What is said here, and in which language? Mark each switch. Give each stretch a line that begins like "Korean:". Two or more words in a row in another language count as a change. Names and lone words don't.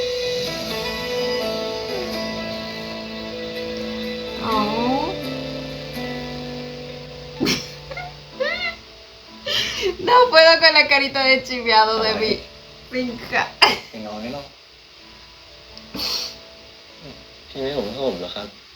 Spanish: Oh. No puedo con la carita de chiviado de mi finja.
Thai: ไปนอนไม่หรอกพี่ไม่หลงผมเหรอครับ